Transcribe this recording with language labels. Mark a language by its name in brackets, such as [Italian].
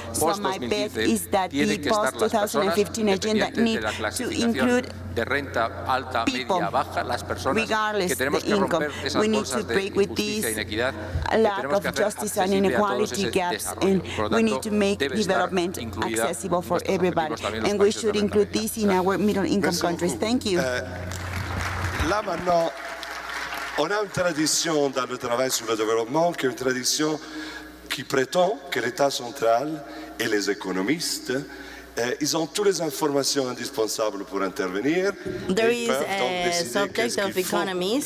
[English] So my bet is that the post-2015 agenda needs to include people, regardless of the income. We need to break with these lack of justice and inequality gaps, and we need to make development accessible for everybody. And we should include this in our middle-income countries. Thank you. [French] Là maintenant, on a une tradition dans le travail sur le développement, qui est une tradition qui prétend que l'État central et les économistes, ils ont toutes les informations indispensables pour intervenir. [English] There is a subject of economies.